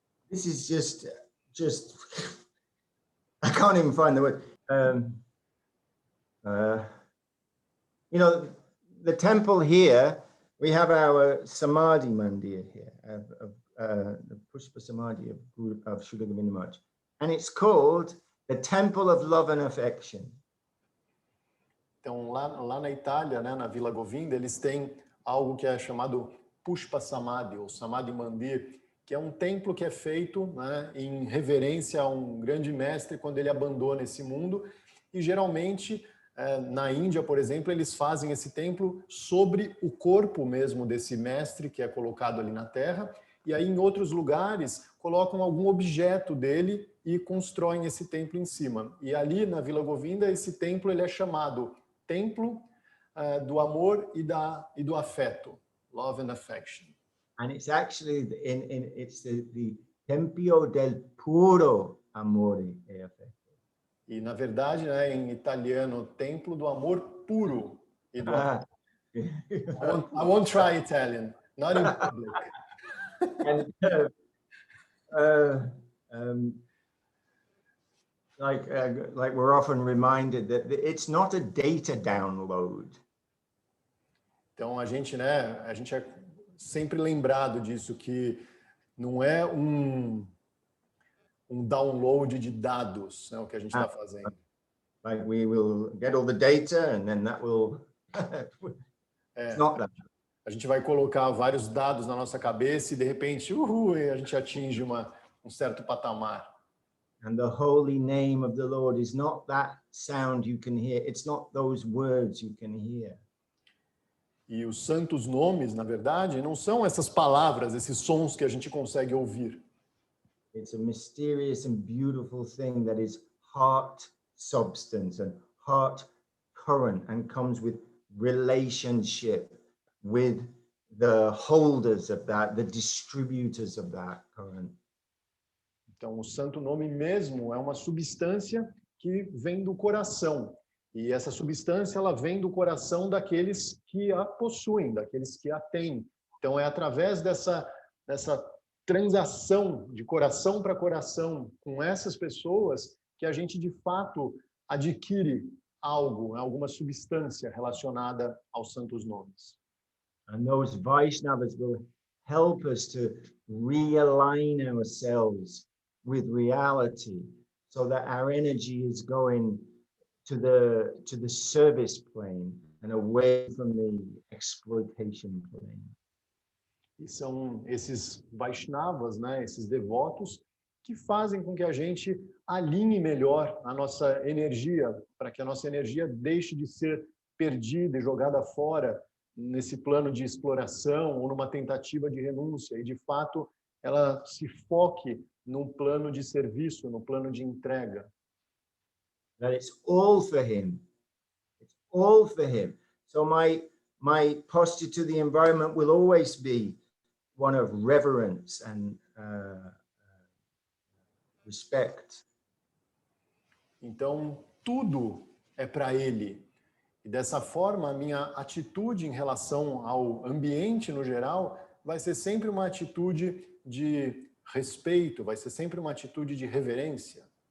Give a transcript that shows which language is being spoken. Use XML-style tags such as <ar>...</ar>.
<en>This is just I can't even find the word. You know, the temple here, we have our Samadhi Mandir here, the Pushpa Samadhi of Srila Govinda Maharaj, and it's called the Temple of Love and Affection.</en> <pt>Então, lá na Itália, né, na Vila Govinda, eles têm algo que é chamado Pushpa Samadhi, ou Samadhi Mandir, que é um templo que é feito, né, em reverência a um grande mestre quando ele abandona esse mundo. E, geralmente, na Índia, por exemplo, eles fazem esse templo sobre o corpo mesmo desse mestre que é colocado ali na terra. E aí, em outros lugares, colocam algum objeto dele e constroem esse templo em cima. E ali, na Vila Govinda, esse templo ele é chamado Templo do Amor e do Afeto,</pt> <en>Love and Affection. And it's actually it's the Tempio del Puro Amore e Affetto.</en> <pt>E, na verdade, né, em italiano, Templo do Amor Puro e do Afeto.</pt> <en>I won't try Italian, not in public. And, like we're often reminded that it's not a data download.</en> <pt>Então a gente é sempre lembrado disso, que não é um download de dados, né, o que a gente está fazendo.</pt> <en>Like we will get all the data and then that will it's not that.</en> <pt>A gente vai colocar vários dados na nossa cabeça e de repente, a gente atinge um certo patamar.</pt> <en>And the holy name of the Lord is not that sound you can hear. It's not those words you can hear.</en> <pt>E os santos nomes, na verdade, não são essas palavras, esses sons que a gente consegue ouvir.</pt> <en>It's a mysterious and beautiful thing that is heart substance and heart current and comes with relationship with the holders of that, the distributors of that current.</en> <pt>Então, o santo nome mesmo é uma substância que vem do coração. E essa substância, ela vem do coração daqueles que a possuem, daqueles que a têm. Então, é através dessa transação de coração para coração com essas pessoas que a gente, de fato, adquire algo, alguma substância relacionada aos santos nomes.</pt> <en>And those Vaishnavas will help us to realign ourselves with reality so that our energy is going to the service plane and away from the exploitation plane.</en> <pt>E são esses Vaishnavas, né, esses devotos, que fazem com que a gente alinhe melhor a nossa energia, para que a nossa energia deixe de ser perdida e jogada fora nesse plano de exploração ou numa tentativa de renúncia, e de fato ela se foque num plano de serviço, num plano de entrega.</pt> <en>That it's all for him. It's all for him. So my posture to the environment will always be one of reverence and respect.</en> <pt>Então, tudo é para ele. E dessa forma, a minha atitude em relação ao ambiente no geral vai ser sempre uma atitude de respeito, vai ser sempre uma atitude de reverência.</pt>